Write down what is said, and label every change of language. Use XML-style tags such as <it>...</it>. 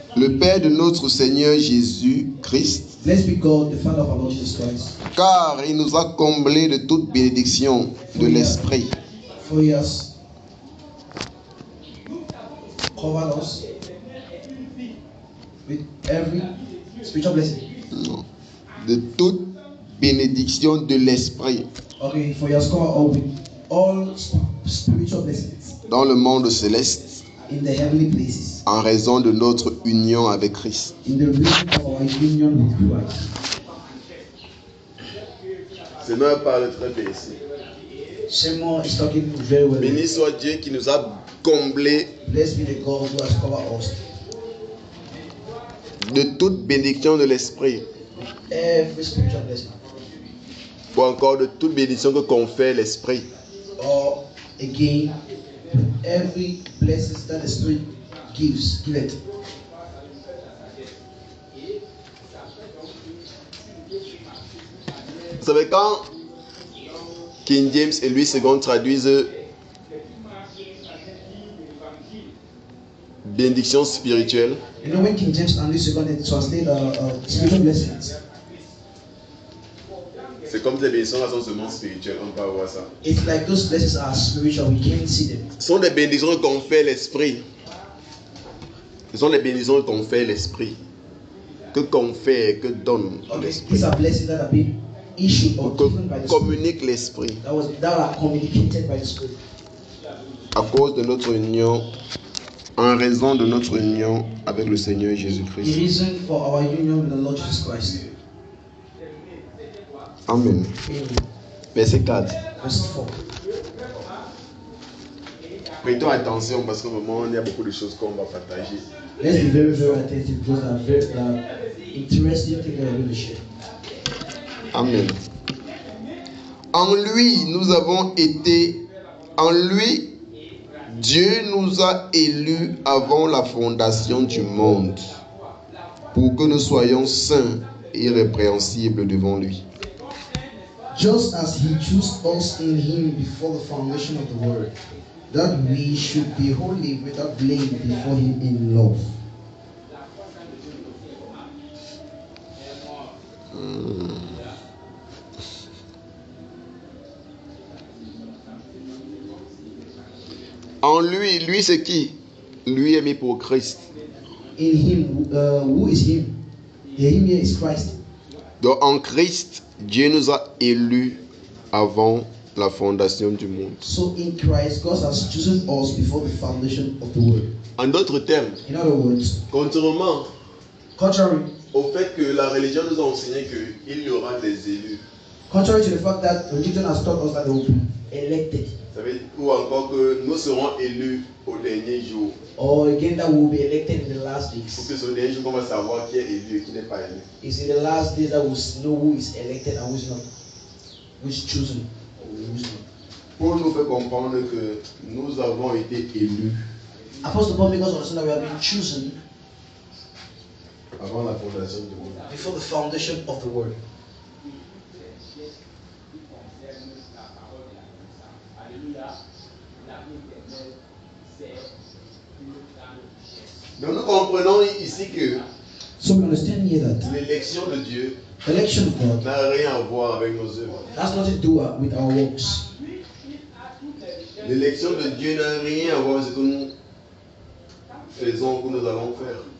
<fr>le Père de notre Seigneur Jésus-Christ,</fr> <en>Blessed be God, the Father of our Lord Jesus Christ.</en> <fr>car il nous a comblés de toute bénédiction de l'Esprit.</fr> <en>For He has covered us with every spiritual blessing.</en> <fr>Non. De toute bénédiction de l'Esprit</fr> <en>Okay, for He has covered us with all spiritual blessings</en> <fr>dans le monde céleste</fr> <en>in the heavenly places,</en> <fr>en raison de notre union avec Christ.</fr> <en>in the reason of our union with Christ.</en> <fr>Seigneur parle très bien ici.</fr> <en>Seymour is talking very well.</en> <fr>Béni soit Dieu qui nous a comblés</fr> <en>Blessed be the God who has covered us</en> <fr>de toute bénédiction de l'Esprit,</fr> <en>every spiritual blessing,</en> <fr>ou encore de toute bénédiction que confère l'Esprit.</fr> <en>or again every blessing that the Spirit gives, give it.</en> <fr>Vous savez, quand King James et Louis II traduisent bénédiction spirituelle,</fr> <en>You know, when King James and Louis II translate spiritual blessings,</en> <fr>c'est comme si les bénédictions là sont seulement spirituelles, on peut voir ça.</fr> <en>it's like those blessings are spiritual, we can't see them.</en> <fr>Ce sont des bénédictions que confère l'Esprit. Ce sont les bénédictions que confère l'Esprit. Que confère, que donne l'Esprit.</fr> <en>These are blessings that have been issued or</en> <fr>Que</fr> <en>given by the Spirit.</en> <fr>communique l'Esprit.</fr> <en>That are communicated by the Spirit.</en> <fr>À cause de notre union, en raison de notre union avec le Seigneur</fr> <en>The</en> <fr>Jésus-Christ.</fr> <en>reason for our union with the Lord Jesus Christ.</en> <fr>Amen.</fr> <en>Amen.</en> <fr>Verset 4.</fr> <en>Verse 4.</en> <fr>Prêtons attention parce qu'au moment, il y a beaucoup de choses qu'on va partager.</fr> <en>Let's be very, very attentive because there are interesting things that we're going to share.</en> <fr>Amen. En lui, nous avons été. En lui, Dieu nous a élus avant la fondation du monde pour que nous soyons saints et irrépréhensibles devant lui.</fr> <en>Just as he chose us in him before the foundation of the world, that we should be holy without blame before him in love.</en> <fr>En lui, lui c'est qui? Lui est mis pour Christ.</fr> <en>In him, who is him? The him here is Christ.</en> <fr>Donc en Christ, Dieu nous a élus avant la fondation du monde.</fr> <en>So in Christ, God has chosen us before the foundation of the world.</en> <fr>En d'autres termes,</fr> <en>In other words,</en> <fr>contrairement</fr> <en>contrary</en> <fr>au fait que la religion nous a enseigné qu'il y aura des élus,</fr> <en>to the fact that religion has taught us that they will be elected,</en> <fr>ou encore que nous serons élus au dernier jour.</fr> <en>or again that we will be elected in the last</en> <fr>Pour</fr> <en>days.</en> <fr>que ce dernier jour, on va savoir qui est élu et qui n'est pas élu.</fr> <en>It's in the last days that we'll know who is elected and who is not, who is chosen or who is not.</en> <fr>Paul nous fait comprendre que nous avons été élus</fr> <en>Apostle Paul makes us understand that we have been chosen</en> <fr>avant la fondation du monde.</fr> <en>before the foundation of the world.</en> <fr>Donc nous comprenons ici que</fr> <en>So we understand here that</en> <fr>l'élection de Dieu</fr> <en>the election of God</en> <fr>n'a rien à voir avec nos œuvres.</fr> <en>has nothing to do with our works.</en> <fr>L'élection de Dieu n'a rien à voir avec ce que nous faisons, que nous allons faire.</fr>